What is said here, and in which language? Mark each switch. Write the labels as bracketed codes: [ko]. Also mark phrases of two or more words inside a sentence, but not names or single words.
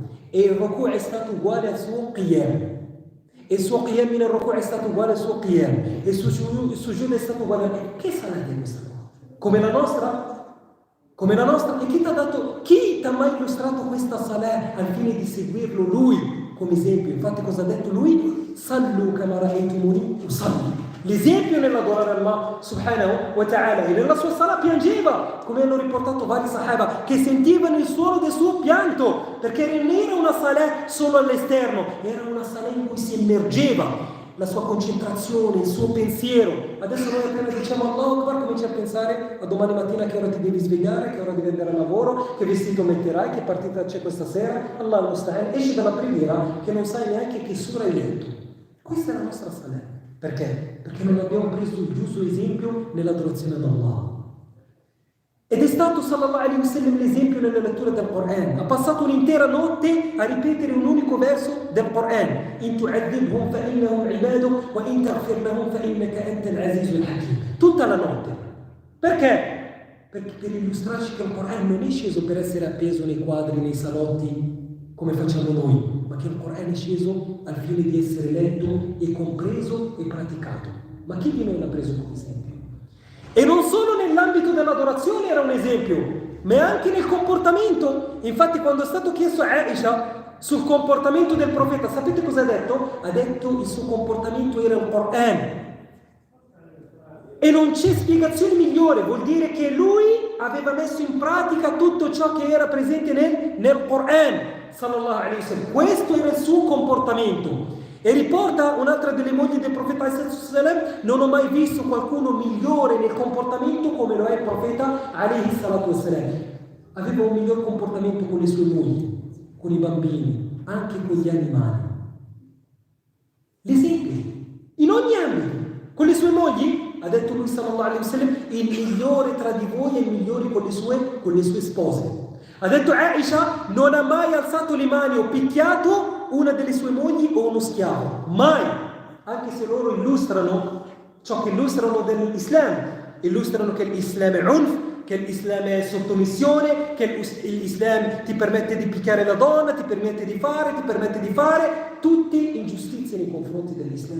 [it] E il ruku' è stato uguale al suo qiyam. E il suo qiyam nel ruku' è stato uguale al suo qiyam. E il sujood è stato uguale a che salat è questa? Come la nostra? Come la nostra? E chi ti ha mai illustrato questa salat al fine di seguirlo lui come esempio? Infatti cosa ha detto lui? [ar] صلوا كما رأيتموني أصلي. [it] L'esempio nell'adorare Allah [ar] سبحانه وتعالى, [it] e nella sua sala piangeva, come hanno riportato vari sahaba, che sentivano il suono del suo pianto, perché non era una sala solo all'esterno, era una sala in cui si immergeva la sua concentrazione, il suo pensiero. Adesso noi appena diciamo [ar] الله أكبر [it] cominci a pensare a domani mattina che ora ti devi svegliare, che ora devi andare al lavoro, che vestito metterai, che partita c'è questa sera. [ar] الله المستعان, [it] esci dalla preghiera che non sai neanche che sura hai letto. Questa è la nostra salat. Perché? Perché non abbiamo preso il giusto esempio nell'adorazione ad Allah. Ed è stato [ar] صلى الله عليه وسلم [it] l'esempio nella lettura del Coran. Ha passato un'intera notte a ripetere un unico verso del Coran. [ar] إن تعذبهم فإنهم عبادك وإن تغفر لهم فإنك أنت العزيز الحكيم. [it] Tutta la notte. Perché? Perché per illustrarci che il Coran non è sceso per essere appeso nei quadri, nei salotti, come facciamo noi, ma che il Coran è sceso al fine di essere letto e compreso e praticato. Ma chi di noi l'ha preso come esempio? E non solo nell'ambito dell'adorazione era un esempio, ma anche nel comportamento. Infatti quando è stato chiesto a Aisha sul comportamento del profeta, sapete cosa ha detto? Ha detto il suo comportamento era il Coran. E non c'è spiegazione migliore, vuol dire che lui aveva messo in pratica tutto ciò che era presente nel Coran, [ar] صلى الله عليه وسلم. [it] Questo era il suo comportamento. E riporta un'altra delle mogli del profeta sallallahu: non ho mai visto qualcuno migliore nel comportamento come lo è il profeta [ar] عليه الصلاة والسلام. [it] Aveva un miglior comportamento con le sue mogli, con i bambini, anche con gli animali. L'esempio in ogni ambito. Con le sue mogli, ha detto lui [ar] صلى الله عليه وسلم, [it] il migliore tra di voi è il migliore con le sue spose. Ha detto Aisha, non ha mai alzato le mani o picchiato una delle sue mogli o uno schiavo, mai, anche se loro illustrano ciò che illustrano dell'Islam, illustrano che l'Islam è unf, che l'Islam è sottomissione, che l'Islam ti permette di picchiare la donna, ti permette di fare tutte ingiustizie nei confronti dell'Islam.